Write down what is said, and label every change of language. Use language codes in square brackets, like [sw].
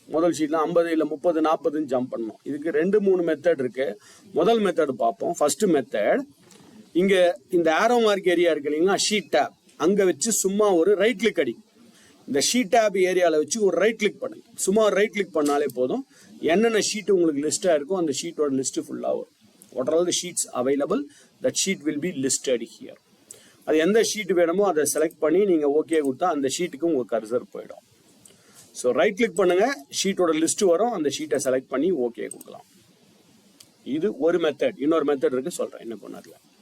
[ta] முதல் ஷீட்டில் 50 இல்லை 30 40ன்னு ஜம்ப் பண்ணணும். இதுக்கு 2-3 மெத்தட் இருக்குது. முதல் மெத்தட் பார்ப்போம். ஃபர்ஸ்ட் மெத்தட், இங்கே இந்த ஆரோ மார்க் ஏரியா இருக்கு இல்லைங்களா, ஷீட் டேப், அங்கே வச்சு சும்மா ஒரு ரைட் கிளிக் அடி. இந்த ஷீட் டேப் ஏரியாவில் வச்சு ஒரு ரைட் கிளிக் பண்ணுங்க. சும்மா ரைட் கிளிக் பண்ணாலே போதும். என்னென்ன ஷீட்டு உங்களுக்கு லிஸ்ட்டாக இருக்கும் அந்த ஷீட்டோட லிஸ்ட்டு ஃபுல்லாக வரும். [en] What are all the sheets available? That sheet will be listed here. [ta] அது எந்த ஷீட் வேணுமோ அதை செலக்ட் பண்ணி நீங்கள் ஓகே கொடுத்தா அந்த ஷீட்டுக்கு உங்கள் கர்சர் போயிடும். ஸோ ரைட் கிளிக் பண்ணுங்கள், ஷீட்டோட லிஸ்ட் வரும், அந்த ஷீட்டை செலக்ட் பண்ணி ஓகே கொடுக்கலாம். இது ஒரு மெத்தட். இன்னொரு மெத்தட் இருக்கு, சொல்கிறேன் என்ன பண்ணல.